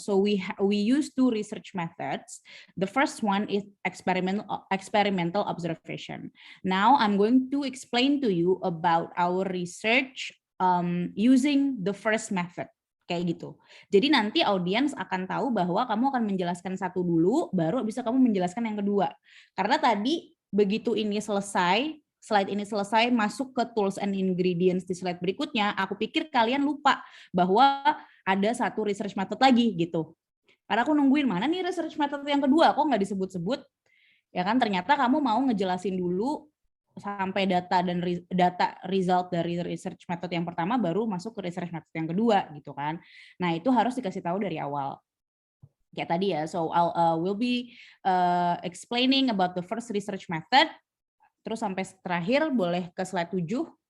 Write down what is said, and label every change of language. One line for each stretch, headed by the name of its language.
English: So we use 2 research methods. The first one is experimental observation. Now I'm going to explain to you about our research using the first method.
Indonesian: Kayak gitu. Jadi nanti audiens akan tahu bahwa kamu akan menjelaskan satu dulu, baru bisa kamu menjelaskan yang kedua. Karena tadi begitu ini selesai, slide ini selesai, masuk ke tools and ingredients di slide berikutnya, aku pikir kalian lupa bahwa ada satu research method lagi gitu. Karena aku nungguin mana nih research method yang kedua, kok nggak disebut-sebut? Ya kan ternyata kamu mau ngejelasin dulu sampai data result dari research method yang pertama baru masuk ke research method yang kedua gitu kan. Nah, itu harus dikasih tahu dari awal. Kayak tadi ya.
English: So we'll be explaining about the first research method.
Indonesian: Terus sampai terakhir boleh ke slide 7.